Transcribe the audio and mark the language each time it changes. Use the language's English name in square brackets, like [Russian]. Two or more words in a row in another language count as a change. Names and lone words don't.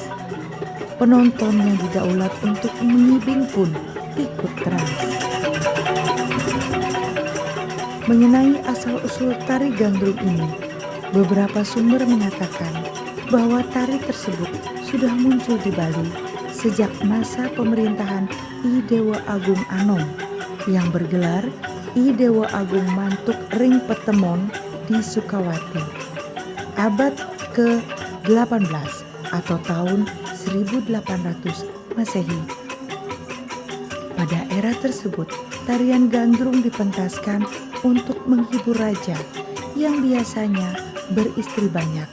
[Indonesian] Penonton yang didaulat untuk mengibing pun ikut trance. Mengenai asal-usul tari gandrung ini, beberapa sumber mengatakan bahwa tari tersebut sudah muncul di Bali sejak masa pemerintahan I Dewa Agung Anom yang bergelar I Dewa Agung Mantuk Ring Petemon di Sukawati, abad ke-18 atau tahun 1800 Masehi. Pada era tersebut, tarian gandrung dipentaskan untuk menghibur raja yang biasanya beristri banyak.